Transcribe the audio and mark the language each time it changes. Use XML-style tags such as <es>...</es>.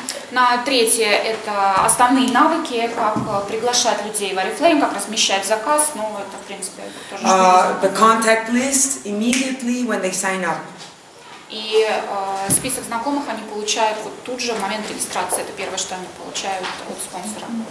<ru>На третье это основные навыки, как приглашать людей в Орифлэйм, как размещать заказ, но это в принципе тоже.</ru> <en>The contact list immediately when they sign up.</en> <ru>И список знакомых они получают вот тут же в момент регистрации. Это первое, что они получают от спонсора.</ru>